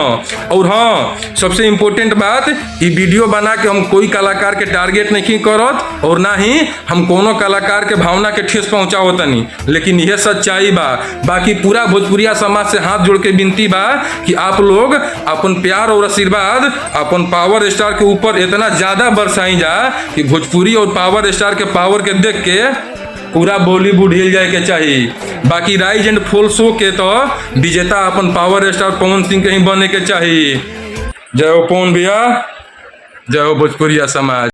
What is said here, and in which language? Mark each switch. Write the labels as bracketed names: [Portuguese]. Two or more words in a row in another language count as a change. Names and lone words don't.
[Bhojpuri] और हाँ, सबसे इम्पोर्टेंट बात, ये वीडियो बना के हम कोई कलाकार के टारगेट नहीं करत और ना ही हम कोनो कलाकार के भावना के ठेस पहुंचाओ तनी, लेकिन यह सच्चाई बा। बाकी पूरा भोजपुरिया समाज से हाथ जोड़ के विनती बा कि आप लोग अपन प्यार और आशीर्वाद अपन पावर स्टार के ऊपर इतना ज्यादा बरसाई जा कि भोजपुरी और पावर स्टार के पावर के देख के पूरा बॉलीवुड हिल जाए के चाहिए। बाकी राइज एंड फॉल शो के तो विजेता अपन पावर स्टार पवन सिंह के ही बने के चाहिए। जय हो पवन भैया, जय हो भोजपुरिया समाज।